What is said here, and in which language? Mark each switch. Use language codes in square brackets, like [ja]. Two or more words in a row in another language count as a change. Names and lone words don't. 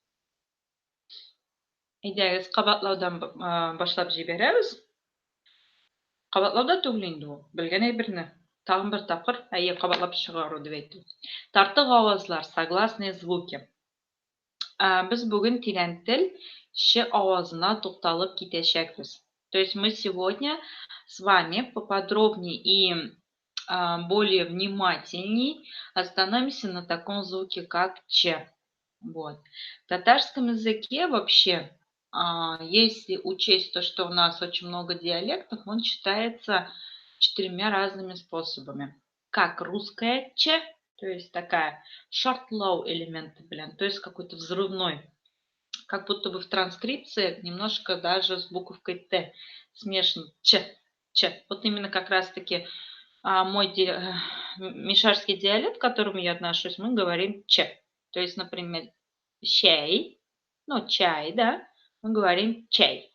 [tt] Әйдәгез, кабатлаудан башлап җибәрәбез. Кабатлауда түгел инде ул. Белгән әйберне. Тагын бер тапкыр, әйе, кабатлап чыгару дип әйтү. Тартык авазлар, [ru] согласные звуки. [tt] Без бүген тирән тел ш авазына тукталып китәчәкбез. [ru] То есть мы сегодня с вами поподробнее и более внимательней остановимся на таком звуке, как ч. Вот. В татарском языке вообще, если учесть то, что у нас очень много диалектов, он читается 4 разными способами. Как русская ч, то есть такая short-low элементы, то есть какой-то взрывной. Как будто бы в транскрипции немножко даже с буковкой Т смешан ч. Вот именно как раз-таки мой мишарский диалект, к которому я отношусь, мы говорим ч. То есть, например, чай, ну, чай, да, мы говорим чай.